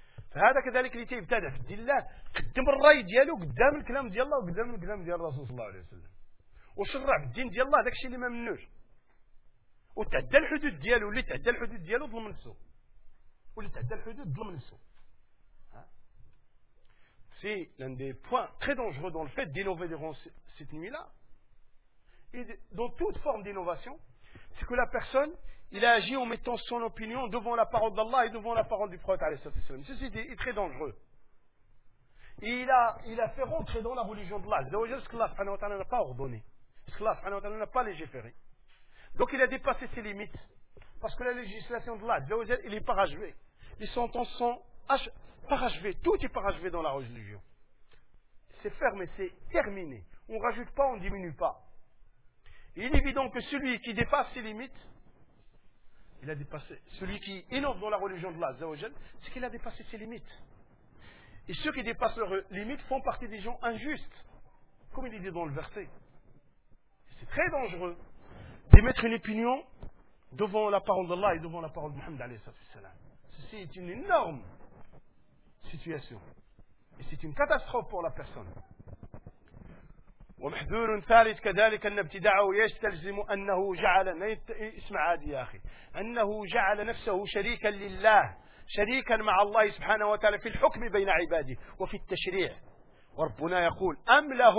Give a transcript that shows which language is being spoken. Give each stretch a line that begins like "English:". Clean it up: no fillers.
Arabic: فهذا كذلك اللي تبتدأ في دين الله قدم الرأي دياله قدام الكلام ديال الله وقدام الكلام ديال الرسول صلى الله عليه وسلم وشرع في الدين ديال الله ذاك الشيء اللي ما منوش وتعدى الحدود دياله واللي تعدى الحدود دياله ظلم نفسه واللي تعدى الحدود ظلم نفسه
French: C'est l'un des points très dangereux dans le fait d'innover durant cette nuit-là et dans toute forme d'innovation, c'est que la personne, il a agi en mettant son opinion devant la parole d'Allah et devant la parole du prophète. Ceci est très dangereux. Et il a fait rentrer dans la religion d'Allah. Ce qu'Allah n'a pas ordonné. Ce qu'Allah n'a pas légiféré. Donc il a dépassé ses limites. Parce que la législation d'Allah, il est parachevé. Les sentences sont parachevé, tout est parachevé dans la religion. C'est fermé, c'est terminé. On ne rajoute pas, on ne diminue pas. Il est évident que celui qui dépasse ses limites, il a dépassé. Celui qui innove dans la religion de l'Allah, c'est qu'il a dépassé ses limites. Et ceux qui dépassent leurs limites font partie des gens injustes, comme il est dit dans le verset. C'est très dangereux d'émettre une opinion devant la parole d'Allah et devant la parole de Muhammad alayhi salatu wasalam. Ceci est une énorme situation. Et c'est une catastrophe pour la personne.
Arabic: ومحذور ثالث كذلك أن ابتداعه يستلزم أنه جعل اسمع عادي يا أخي أنه جعل نفسه شريكا لله شريكا مع الله سبحانه وتعالى في الحكم بين عباده وفي التشريع وربنا يقول أم